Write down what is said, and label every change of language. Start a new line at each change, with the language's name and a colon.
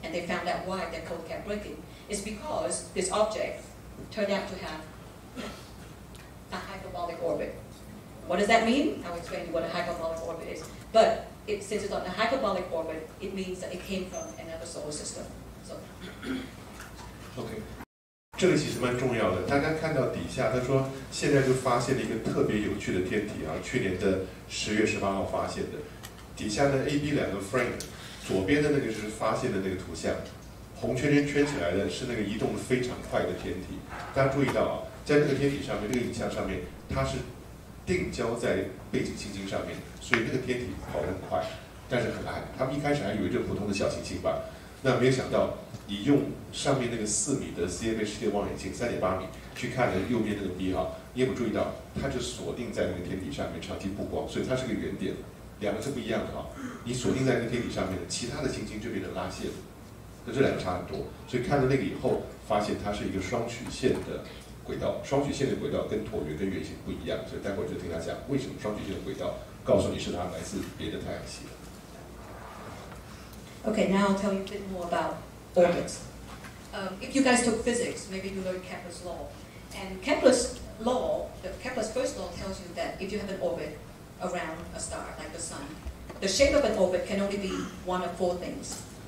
English: And they found out why their code kept breaking. It's because this object turned out to have a hyperbolic orbit. What does that mean? I'll explain to you what a hyperbolic orbit is. But since it's on a hyperbolic orbit, it means that it came from another solar system. So.
Chinese: OK， 这个其实蛮重要的。大家看到底下，他说现在就发现了一个特别有趣的天体啊，去年的10月18号发现的。底下的 A、B 2个 frame， 左边的那个是发现的那个图像，红圈圈圈起来的是那个移动的非常快的天体。大家注意到啊，在那个天体上面，这个影像上面，它是定焦在背景行星上面，所以那个天体跑得很快，但是很暗。他们一开始还以为这普通的小行星吧，那没有想到，你用上面那个4米的 CFHD 望远镜3.8米去看了右边那个 B 号，你有没有注意到，它就锁定在那个天体上面长期曝光，所以它是个圆点，两个是不一样的哈。你锁定在那个天体上面，其他的行星就变成拉线，那这两个差很多。所以看到那个以后，发现它是一个双曲线的轨道，双曲线的轨道跟椭圆跟圆形不一样，所以待会儿就听他讲为什么双曲线的轨道，告诉你是它来自别的太阳系。
English: Okay, now I'll tell you a bit more about orbits. If you guys took physics, maybe you learned Kepler's law. And Kepler's first law tells you that if you have an orbit around a star, like the sun, the shape of an orbit can only be one of 4 things.